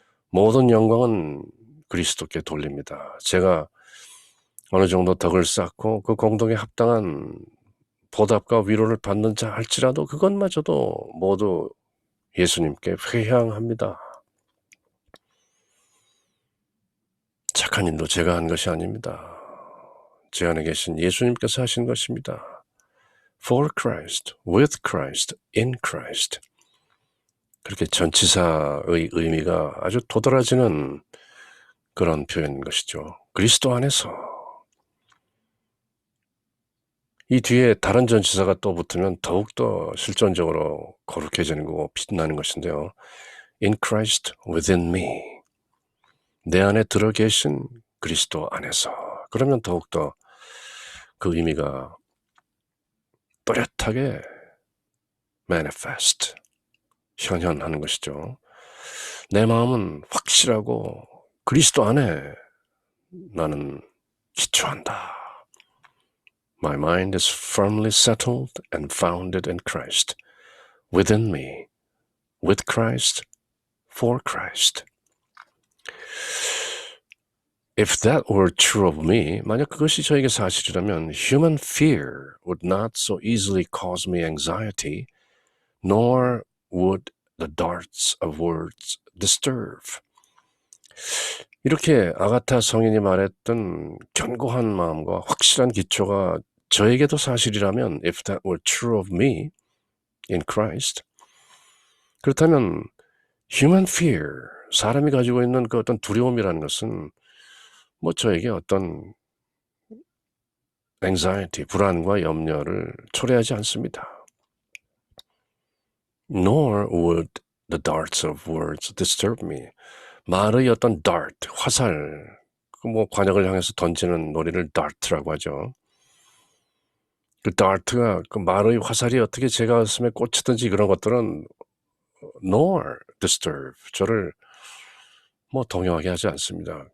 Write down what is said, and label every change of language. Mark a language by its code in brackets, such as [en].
[ko] 모든 영광은 그리스도께 돌립니다. 제가 어느 정도 덕을 쌓고 그 공덕에 합당한 보답과 위로를 받는 자 할지라도 그것마저도 모두 예수님께 회향합니다. 착한 일도 제가 한 것이 아닙니다. 제 안에 계신 예수님께서 하신 것입니다. [en] For Christ, with Christ, in Christ. [ko] 그렇게 전치사의 의미가 아주 도드라지는 그런 표현인 것이죠. 그리스도 안에서. 이 뒤에 다른 전치사가 또 붙으면 더욱더 실존적으로 거룩해지는 거고 빛나는 것인데요. [en] In Christ within me. [ko] 내 안에 들어 계신 그리스도 안에서. 그러면 더욱더 그 의미가 또렷하게 manifest, 현현하는 것이죠. 내 마음은 확실하고 그리스도 안에 나는 기초한다. [en] My mind is firmly settled and founded in Christ, within me, with Christ, for Christ. If that were true of me, [ko] 만약 그것이 저에게 사실이라면 [en] human fear would not so easily cause me anxiety, nor would the darts of words disturb. [ko] 이렇게 아가타 성인이 말했던 견고한 마음과 확실한 기초가 저에게도 사실이라면 [en] if that were true of me in Christ, [ko] 그렇다면 [en] human fear, [ko] 사람이 가지고 있는 그 어떤 두려움이라는 것은 뭐 저에게 어떤 anxiety, 불안과 염려를 초래하지 않습니다. [en] Nor would the darts of words disturb me. [ko] 말의 어떤 dart, 화살, 뭐 관역을 향해서 던지는 놀이를 dart라고 하죠. 그 dart가 그 말의 화살이 어떻게 제 가슴에 꽂히든지 그런 것들은 [en] nor disturb, [ko] 저를 뭐 동요하게 하지 않습니다.